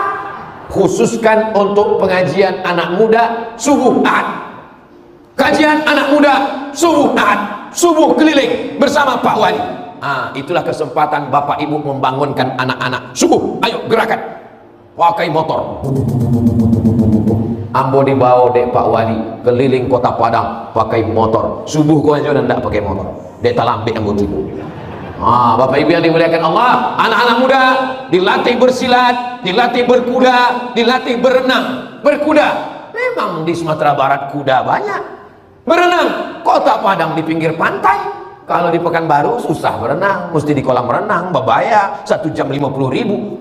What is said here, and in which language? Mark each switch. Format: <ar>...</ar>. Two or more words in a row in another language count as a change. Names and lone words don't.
<id>Khususkan untuk pengajian anak muda subuh Ahad. Kajian anak muda subuh Ahad, subuh keliling bersama Pak Wali. Itulah kesempatan Bapak Ibu membangunkan anak-anak. Subuh, ayo gerakan. Pakai motor. Ambo dibawa dek Pak Wali keliling kota Padang pakai motor. Subuh kau aja ndak pakai motor.</id> <min>Dek talambik ambo tidur.</min> <id>Bapak Ibu yang dimuliakan Allah, anak-anak muda dilatih bersilat, dilatih berkuda, dilatih berenang, berkuda. Memang di Sumatera Barat kuda banyak. Berenang, kota Padang di pinggir pantai. Kalau di Pekanbaru susah berenang, mesti di kolam renang, berbahaya, 1 jam 50.000.</id>